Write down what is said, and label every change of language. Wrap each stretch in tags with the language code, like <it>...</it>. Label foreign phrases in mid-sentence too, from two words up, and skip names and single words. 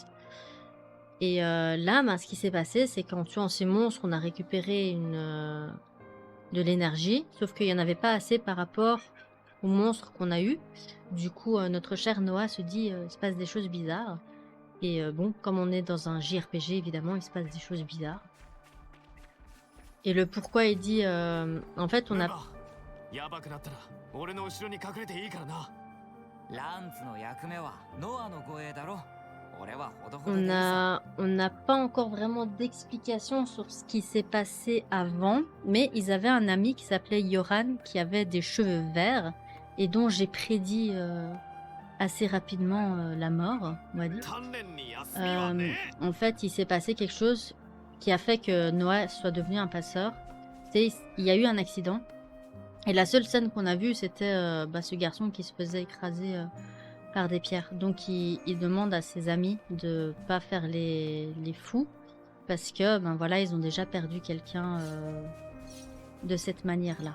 <fr>Et là, ce qui s'est passé, c'est qu'en tuant ces monstres, on a récupéré de l'énergie, sauf qu'il n'y en avait pas assez par rapport aux monstres qu'on a eu. Du coup, notre cher Noah se dit il se passe des choses bizarres. Et bon, comme on est dans un JRPG, évidemment, il se passe des choses bizarres. Et le pourquoi il dit en fait, on a...</fr> <ja>やばくなったら俺の後ろに隠れていいからな。ランツの役目はノアの護衛だろ。俺はほどほどでいいさ。</ja> <fr>On n'a pas encore vraiment d'explication sur ce qui s'est passé avant, mais ils avaient un ami qui s'appelait Yoran, qui avait des cheveux verts, et dont j'ai prédit assez rapidement la mort, on va dire.</fr> <ja>鍛錬に休みはね。</ja> <fr>En fait, il s'est passé quelque chose qui a fait que Noah soit devenu un passeur. Il y a eu un accident, et la seule scène qu'on a vue, c'était ce garçon qui se faisait écraser par des pierres. Donc il demande à ses amis de pas faire les fous, parce que voilà, ils ont déjà perdu quelqu'un de cette manière-là.</fr>